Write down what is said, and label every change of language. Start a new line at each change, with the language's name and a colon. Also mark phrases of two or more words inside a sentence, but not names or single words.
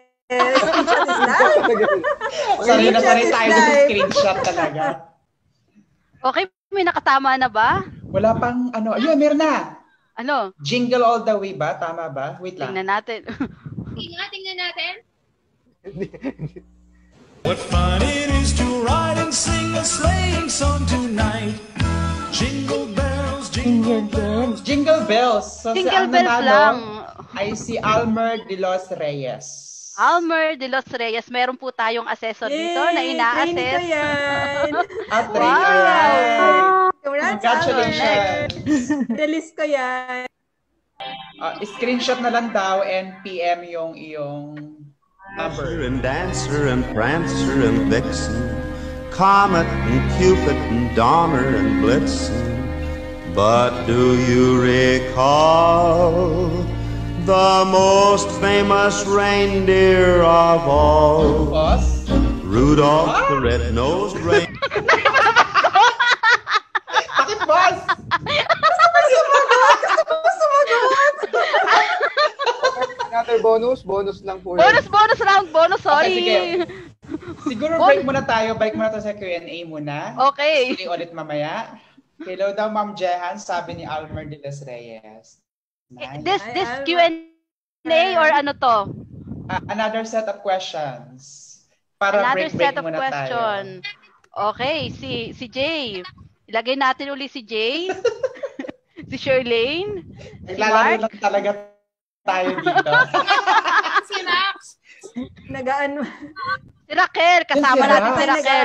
English: Screenshot is live.
Filipino: Sorry na tayo sa screenshot talaga. Okay, may nakatama na ba? Wala pang ayun, meron na. Ano? Jingle All the Way ba? Tama ba? Wait lang. Tingnan natin. Tingnan natin.
English: What fun it is to ride and sing a sleighing song tonight. Jingle bells, jingle bells. Jingle bells. So
Filipino: Jingle bells lang. Ay si Almer de los Reyes. Almer de los Reyes. Meron po tayong assessor dito na ina-assess. Wow! Congratulations. Release ko yan. Screenshot na lang daw
English: and PM
Filipino: yung iyong number.
English: And Dancer and Prancer and Vixen, Comet and Cupid and Donner and Blitzen. But do you recall the most famous reindeer of all? Rudolph the Red-Nosed Reindeer.
Filipino: Bakit, boss?
English: Another bonus
Filipino: lang po.
English: Bonus round, sorry.
Filipino: Okay, sige. Siguro break muna tayo. Balik muna tayo sa Q&A muna. Okay. Sige ulit mamaya. Hello daw, Ma'am Jehan, sabi ni Almer de los Reyes. Nice.
English: This Q&A or
Filipino: ano to?
English: Another set of questions.
Filipino: Para
English: Another
Filipino: break
English: set of
Filipino: muna
English: question.
Filipino: tayo. Okay, si Jay. Ilagay natin uli si Jay. Si Shirlane. Si Naglalaro Mark. lang talaga tayo dito. Si Max. Nagaan. Si Raquel, kasama natin si Raquel.